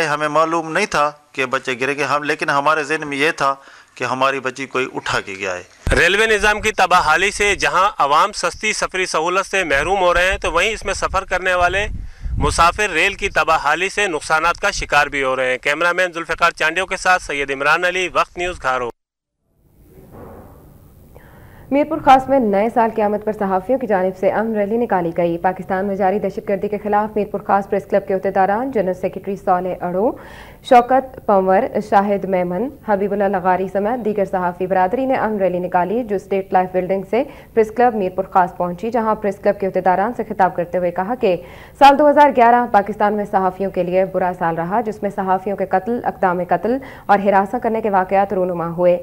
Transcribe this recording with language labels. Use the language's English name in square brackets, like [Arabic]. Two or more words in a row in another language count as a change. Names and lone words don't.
[Urdu] ہمیں معلوم نہیں تھا کہ بچے گریں گے، لیکن ہمارے ذہن میں یہ تھا کہ ہماری بچی کوئی اٹھا کے گیا ہے. ریلوے نظام کی تباہ حالی سے جہاں عوام سستی سفری سہولت سے محروم ہو رہے ہیں، تو وہیں اس میں سفر کرنے والے مسافر ریل کی تباہ حالی سے نقصانات کا شکار بھی ہو رہے ہیں. کیمرہ مین ذوالفقار چانڈیو کے ساتھ سید عمران علی، وقت نیوز، گھارو. میرپورخاص میں نئے سال کی آمد پر صحافیوں کی جانب سے اہم ریلی نکالی گئی. پاکستان میں جاری دہشت گردی کے خلاف میرپورخاص پریس کلب کے عہدیداران [English] General Secretary [Urdu] صالح اڑو، شوکت پنور، شاہد میمن، حبیب اللہ لغاری سمیت دیگر صحافی برادری نے اہم ریلی نکالی، جو اسٹیٹ لائف بلڈنگ سے پریس کلب میرپورخاص پہنچی، جہاں پریس کلب کے عہدیداران سے خطاب کرتے ہوئے کہا کہ سال 2011 پاکستان میں صحافیوں کے لیے برا سال رہا، جس میں صحافیوں کے قتل، اقدام قتل اور حراست کرنے کے واقعات رونما ہوئے.